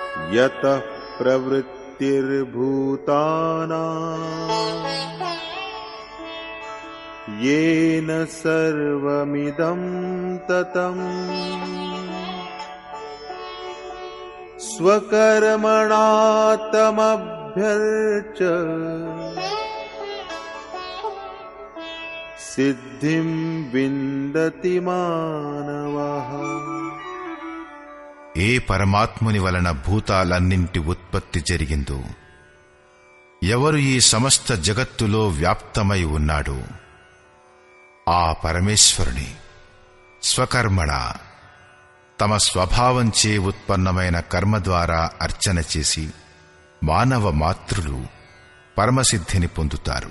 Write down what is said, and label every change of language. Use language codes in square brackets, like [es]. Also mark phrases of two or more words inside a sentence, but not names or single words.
[sa] యతః ప్రవృత్తిర్భూతానాం येन सर्वमिदं ततं स्वकर्मणा तमभ्यर्च्य सिद्धिं विन्दति मानवः। [te] ఏ పరమాత్ముని వలన భూతాలన్నింటి ఉత్పత్తి జరిగిందో, ఎవరు ఈ సమస్త జగత్తులో వ్యాప్తమై ఉన్నాడో ఆ పరమేశ్వరుని స్వకర్మణ తమ స్వభావంచే ఉత్పన్నమైన కర్మ ద్వారా అర్చన చేసి మానవ మాతృలు పరమసిద్ధిని పొందుతారు.